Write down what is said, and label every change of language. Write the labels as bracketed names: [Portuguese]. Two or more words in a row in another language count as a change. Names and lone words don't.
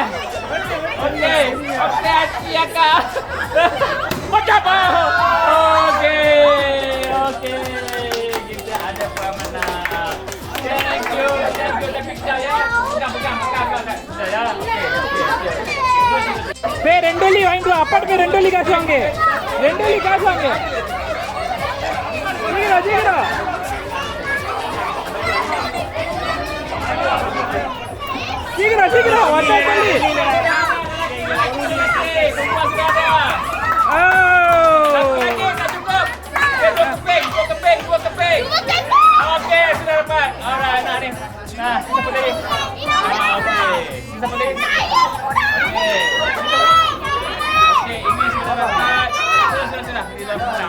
[Malay] Okey, hati akak. Macam apa? Okey. Kita ada pemenang. [English] Thank you. [Malay] Dah picture ya. Pegang. Ya, okey. [Tamil] ரெண்டொலி வாங்கிட்டு வா அப்பாட்டுக்கு ரெண்டொலி காசு வாங்க சீக்கிரம் சீக்கிரம் வந்தா சொல்லி [Malay] Dua keping. Okey, sudah dapat. Alright, nah ni. Nah, siapa tadi? Okey. Siapa tadi? Okey, ini sudah dapat. Sudah. Kita menang.